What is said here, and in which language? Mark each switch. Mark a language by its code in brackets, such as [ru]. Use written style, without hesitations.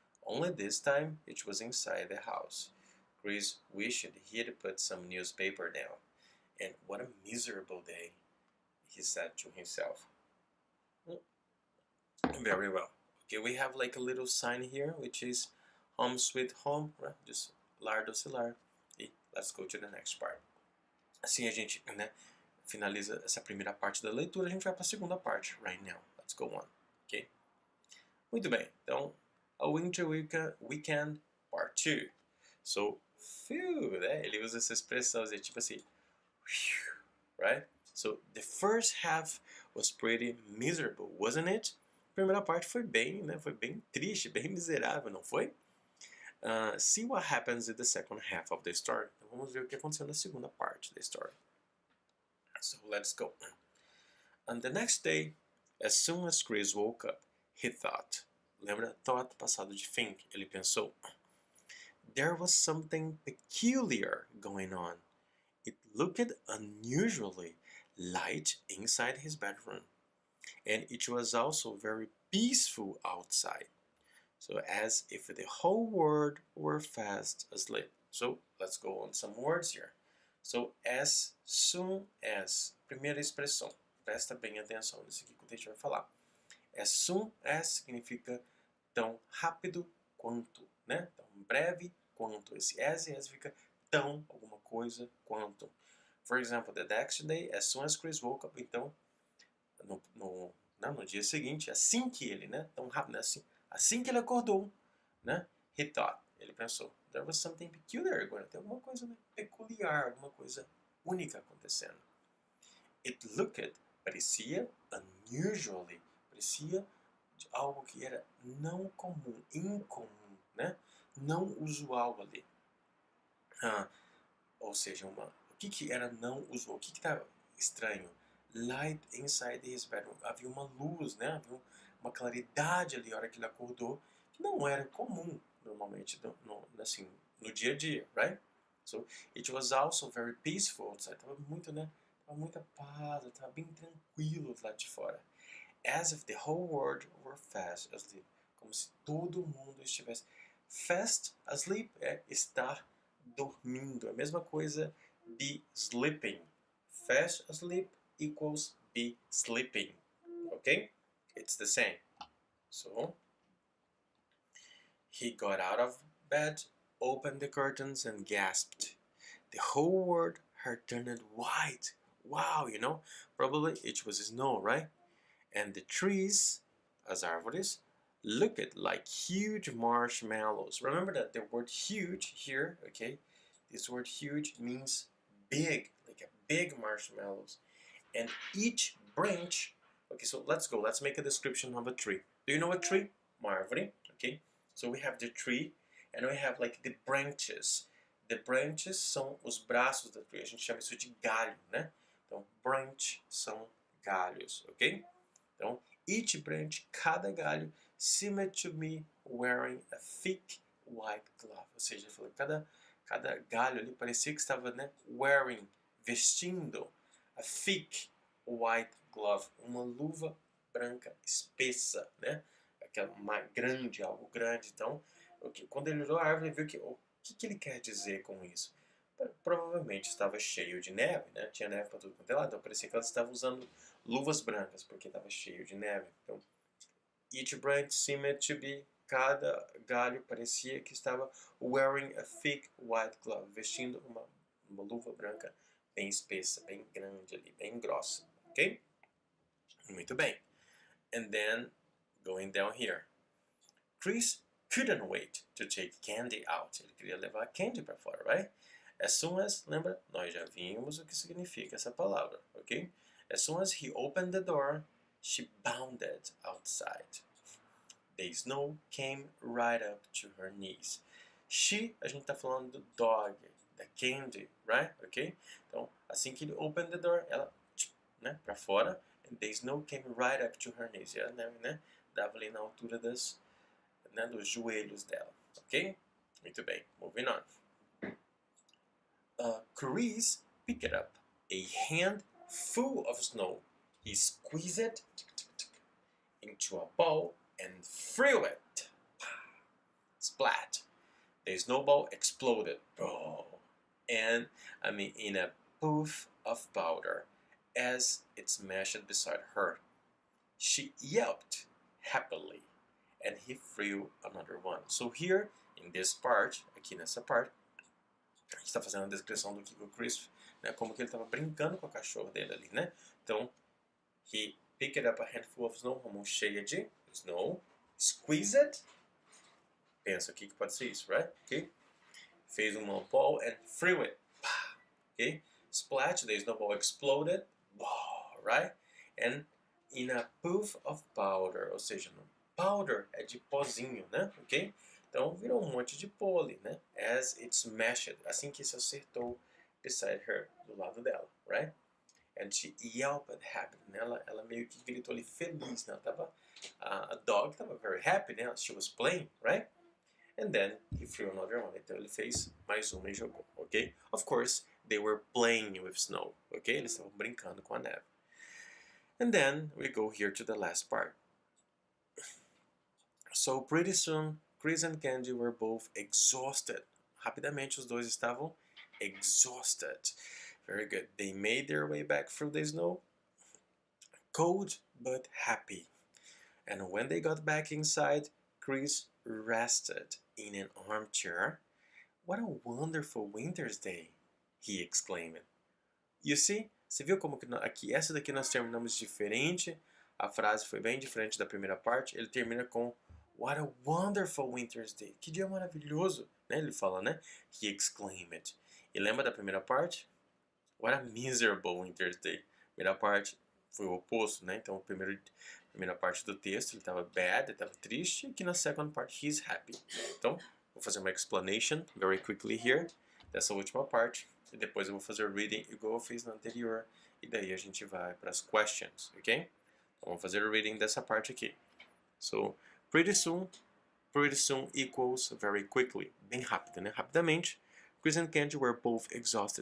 [en] Only this time it was inside the house. Chris wished he had put some newspaper down. And what a miserable day, he said to himself. Very well. Okay, we have like a little sign here, which is home sweet home, right? Just [pt] lar doce lar. E [en] let's go to the next part. [pt] Assim a gente, né, finaliza essa primeira parte da leitura, a gente vai para a segunda parte, [en] right now. Let's go on, ok? [pt] Muito bem, então, [en] a Winter Weekend Part 2. So, phew, [pt] né? Ele usa essa expressão, tipo assim, right? [en] So, the first half was pretty miserable, wasn't it? [pt] A primeira parte foi bem, né? Foi bem triste, bem miserável, não foi? [en] See what happens in the second half of the story. [pt] Então, vamos ver o que aconteceu na segunda parte da história. [en] So, let's go. And the next day, as soon as Chris woke up, he thought. [pt] Lembra? [en] Thought, [pt] passado de think. Ele pensou. [en] There was something peculiar going on. It looked unusually light inside his bedroom, and it was also very peaceful outside. So as if the whole world were fast asleep. So let's go on some words here. So as soon as, [pt] primeira expressão, presta bem atenção nisso aqui que o teacher vai falar. [en] As soon as [pt] significa tão rápido quanto, né? Tão breve quanto. Esse as fica tão alguma coisa quanto. [en] For example, the next day, as soon as Chris woke up, [pt] então, no dia seguinte, assim que ele, né? Tão rápido, assim que ele acordou, né? [en] He thought, [pt] ele pensou, [en] there was something peculiar [pt] agora, tem alguma coisa, né, peculiar, alguma coisa única acontecendo. [en] It looked, [pt] parecia, unusually, parecia de algo que era não comum, incomum, né? Não usual ali. Ou seja, o que era não usual? O que estava estranho? [en] Light inside his bedroom. [pt] Havia uma luz, né? Havia uma claridade ali na hora que ele acordou, que não era comum normalmente assim, no dia a dia, right? [en] So it was also very peaceful outside. [pt] Tava muito, né? Tava muita paz, tava bem tranquilo lá de fora. [en] As if the whole world were fast asleep. [pt] Como se todo mundo estivesse [en] fast asleep, [pt] é estar dormindo. A mesma coisa, [en] be sleeping. Fast asleep equals be sleeping. Okay? It's the same. So, he got out of bed, opened the curtains, and gasped. The whole world had turned white. Wow, you know, probably it was snow, right? And the trees, [pt] as árvores, [en] looked like huge marshmallows. Remember that the word huge here, okay? This word huge means big, like a big marshmallows. And each branch, okay, so let's go. Let's make a description of a tree. Do you know a tree? [pt] Uma árvore, [en] okay? So we have the tree, and we have like the branches. The branches [pt] são os braços da tree. A gente chama isso de galho, né? Então, branch são galhos, ok? Então, [en] each branch, [pt] cada galho, [en] seemed to be wearing a thick white glove. [pt] Ou seja, cada galho ali parecia que estava, né, wearing, vestindo, [en] a thick white glove, [pt] uma luva branca espessa, né? Aquela grande, algo grande. Então, quando ele olhou a árvore, ele viu que o que ele quer dizer com isso? Provavelmente estava cheio de neve, né? Tinha neve para tudo quanto é lado, então parecia que ela estava usando luvas brancas, porque estava cheio de neve. Então, [en] each branch seemed to be, [pt] cada galho parecia que estava [en] wearing a thick white glove, [pt] vestindo uma luva branca bem espessa, bem grande ali, bem grossa, ok? Muito bem. [en] And then, going down here, Chris couldn't wait to take candy out. [pt] Ele queria levar candy para fora, right? [en] As soon as, [pt] lembra? Nós já vimos o que significa essa palavra, ok? [en] As soon as he opened the door, she bounded outside. The snow came right up to her knees. [pt] She, a gente está falando do dog, da candy, right? [en] Ok? [pt] Então, assim que ele [en] opened the door, [pt] ela, né, para fora, [en] and the snow came right up to her knees. [pt] Ela, né, dava ali na altura dos joelhos dela, ok? Muito bem, [en] moving on. Chris picked up a hand full of snow. He squeezed it into a ball and threw it. Splat. The snowball exploded. And, in a poof of powder as it smashed beside her. She yelped happily, and he threw another one. So here, in this part, [pt] aqui nessa parte, a gente está fazendo a descrição do que o Chris, né, como que ele estava brincando com a cachorra dele ali, né? [en] Então, he picked up a handful of snow, [pt] uma mão cheia de snow, [en] squeezed it, [pt] pensa aqui que pode ser isso, [en] right? Okay? Fez uma ball and threw it, okay? Splat, the snowball exploded, right? And in a puff of powder, [pt] ou seja, powder é de pozinho, né? [en] Ok? [pt] Então virou um monte de pó ali, né? [en] As it smashed, [pt] assim que se acertou [en] beside her, [pt] do lado dela, right? [en] and she yelped happy, [pt] né? Ela meio que gritou ali feliz, né? Ela tava, a dog tava [en] very happy, [pt] né? [en] She was playing, right? And then he threw another one. [pt] Então ele fez mais uma e jogou, ok? [en] Of course, they were playing with snow, ok? [pt] Eles estavam brincando com a neve. [en] And then we go here to the last part. So pretty soon, Chris and Candy were both exhausted. [pt] Rapidamente os dois estavam exhausted. [en] Very good. They made their way back through the snow, cold but happy. And when they got back inside, Chris rested in an armchair. What a wonderful winter's day, he exclaimed. You see? [pt] Você viu como que aqui, essa daqui nós terminamos diferente. A frase foi bem diferente da primeira parte. Ele termina com [en] What a wonderful winter's day. [pt] Que dia maravilhoso, né? Ele fala, né? [en] He exclaimed. [pt] E lembra da primeira parte? [en] What a miserable winter's day. [pt] A primeira parte foi o oposto, né? Então, a primeira parte do texto, ele estava bad, ele estava triste. E aqui na second part, [en] he's happy. [pt] Então, vou fazer uma explanation [en] very quickly here [pt] dessa última parte. E depois eu vou fazer o reading igual eu fiz na anterior. E daí a gente vai para as questions, ok? Então, vamos fazer o reading dessa parte aqui. [en] So, pretty soon equals very quickly. [pt] Bem rápido, né? Rapidamente. [en] Chris and Candy were both exhausted.